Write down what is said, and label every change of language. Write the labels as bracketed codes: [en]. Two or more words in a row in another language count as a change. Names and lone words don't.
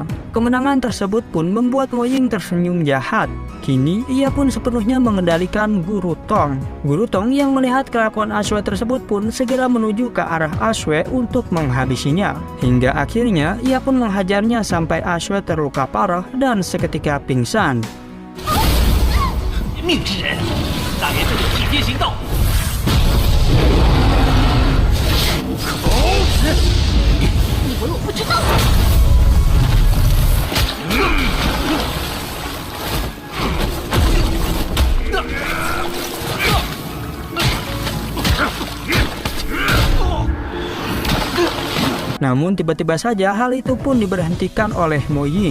[id] Kemenangan tersebut pun membuat Mo Ying tersenyum jahat. Kini ia pun sepenuhnya mengendalikan Guru Tong. Guru Tong yang melihat kelakuan Ashwe tersebut pun segera menuju ke arah Ashwe untuk menghabisinya. Hingga akhirnya ia pun menghajarnya sampai Ashwe terluka parah dan seketika pingsan. [zh] 命之人，大爷这里直接行动。以为我不知道？ [id] Namun tiba-tiba saja hal itu pun diberhentikan oleh Mo Ying.